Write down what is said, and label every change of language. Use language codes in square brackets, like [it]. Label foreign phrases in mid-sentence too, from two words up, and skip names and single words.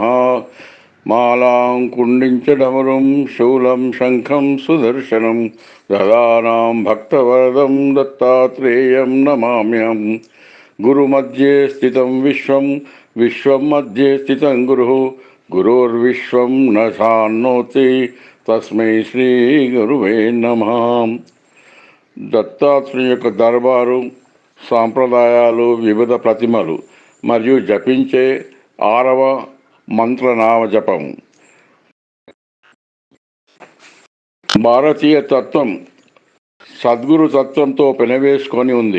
[sa] मालां कुण्डिञ्च शूलं शङ्खं सुदर्शनं ददानां भक्तवरदं दत्तात्रेयं नमाम्यहम्। गुरुमध्ये स्थितं विश्वं विश्वं मध्ये स्थितं गुरुः गुरोर्विश्वं न सान्नोति तस्मै శ్రీ గురువే నమః. [te] దత్తాత్రేయ యొక్క దర్బారు, సాంప్రదాయాలు, వివిధ ప్రతిమలు మరియు జపించే 6వ మంత్రనామ జపం. భారతీయ తత్వం సద్గురు తత్వంతో పెనవేసుకొని ఉంది.